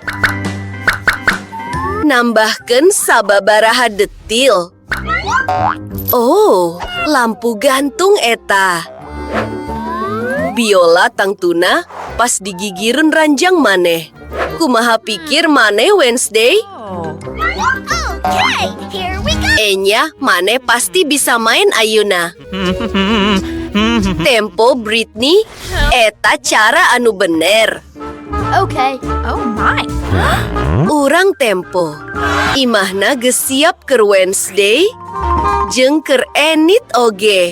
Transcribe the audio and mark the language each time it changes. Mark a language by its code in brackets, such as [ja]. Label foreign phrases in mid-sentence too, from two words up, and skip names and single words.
[su] Nambahkeun sababaraha detil. Oh, lampu gantung eta. Biola tangtuna pas digigireun ranjang maneh. Kumaha pikir maneh Wednesday? [en] Okay, here we go! [su] Enya, maneh pasti bisa main ayeuna. Tempo Britney, eta cara anu bener. [en] Okay. Oh my! [su] Urang tempo. Imahna geus siap keur Wednesday, jeung keur enit oge.